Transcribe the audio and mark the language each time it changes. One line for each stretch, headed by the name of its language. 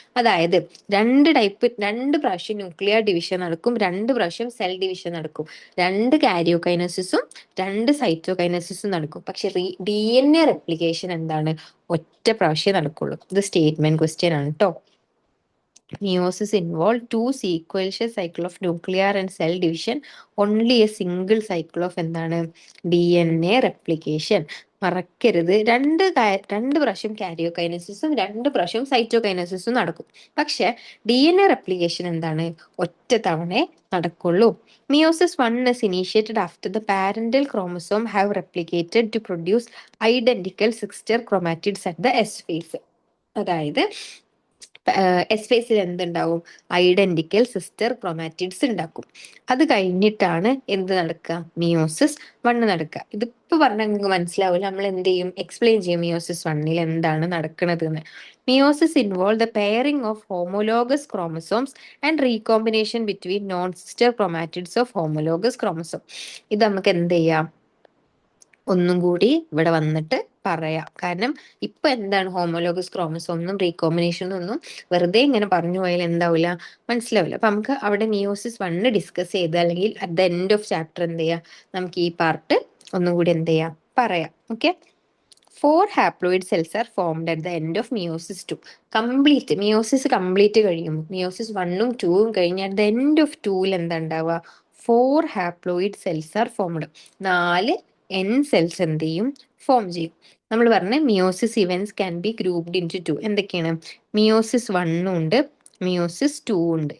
Malayalam: അതായത് രണ്ട് പ്രാവശ്യം ന്യൂക്ലിയർ ഡിവിഷൻ നടക്കും, രണ്ട് പ്രാവശ്യം സെൽ ഡിവിഷൻ നടക്കും, രണ്ട് കാരിയോകൈനസിസും രണ്ട് സൈറ്റോകൈനസിസും നടക്കും. പക്ഷെ DNA റെപ്ലിക്കേഷൻ എന്താണ്, ഒറ്റ പ്രാവശ്യം നടക്കുള്ളൂ. ഇത് സ്റ്റേറ്റ്മെന്റ് ക്വസ്റ്റ്യൻ ആണ് കേട്ടോ.
English: Meiosis involved two sequential cycle of nuclear and cell division, only a single cycle of
Malayalam: എന്താണ്,
English: DNA replication.
Malayalam: മറക്കരുത്, രണ്ട് പ്രാവശ്യം കാരിയോകൈനസിസും രണ്ട് പ്രാവശ്യം സൈറ്റോകൈനസിസും നടക്കും. പക്ഷെ DNA replication എന്താണ്, ഒറ്റ തവണേ നടക്കുള്ളൂ.
English: Meiosis 1 is initiated after the parental chromosome have replicated to produce identical sister chromatids at the S phase.
Malayalam: അതായത് എസ് ഫേസിൽ എന്തുണ്ടാവും, ഐഡന്റിക്കൽ സിസ്റ്റർ ക്രോമാറ്റിഡ്സ് ഉണ്ടാക്കും. അത് കഴിഞ്ഞിട്ടാണ് എന്ത് നടക്കുക, മിയോസിസ് 1 നടക്കുക. ഇതിപ്പോ പറഞ്ഞാൽ നിങ്ങൾക്ക് മനസ്സിലാവില്ല, നമ്മൾ എന്ത് ചെയ്യും, എക്സ്പ്ലെയിൻ ചെയ്യും മിയോസിസ് 1 എന്താണ് നടക്കുന്നത് എന്ന്.
English: Meiosis involve the pairing of homologous chromosomes and recombination between non sister chromatids of homologous chromosome.
Malayalam: ഇത് നമുക്ക് എന്ത് ചെയ്യാം, ഒന്നും കൂടി ഇവിടെ വന്നിട്ട് പറയാം. കാരണം ഇപ്പൊ എന്താണ് ഹോമോലോഗസ് ക്രോമസോം റീകോമ്പിനേഷൻ ഒന്നും വെറുതെ ഇങ്ങനെ പറഞ്ഞു പോയാൽ എന്താവില്ല, മനസ്സിലാവില്ല. അപ്പൊ നമുക്ക് അവിടെ മിയോസിസ് 1 ഡിസ്കസ് ചെയ്ത്, അല്ലെങ്കിൽ
English: at the end of chapter
Malayalam: എന്ത് ചെയ്യാം, നമുക്ക് ഈ പാർട്ട് ഒന്നും കൂടി എന്ത് ചെയ്യാം, പറയാം. Okay.
English: 4 haploid cells are formed at the end of meiosis 2.
Malayalam: Complete meiosis complete കഴിയുമ്പോൾ, മിയോസിസ് 1ഉം 2ഉം കഴിഞ്ഞ്
English: at the end of
Malayalam: 2ൽ എന്താ ഉണ്ടാവുക,
English: 4 haploid cells are formed.
Malayalam: 4 N cells എന്ത് ചെയ്യും, ഫോം ചെയ്യും. നമ്മൾ പറഞ്ഞ meiosis events
English: Can be grouped into 2.
Malayalam: എന്തൊക്കെയാണ്, മിയോസിസ് 1 ഉണ്ട്, മിയോസിസ് 2 ഉണ്ട്.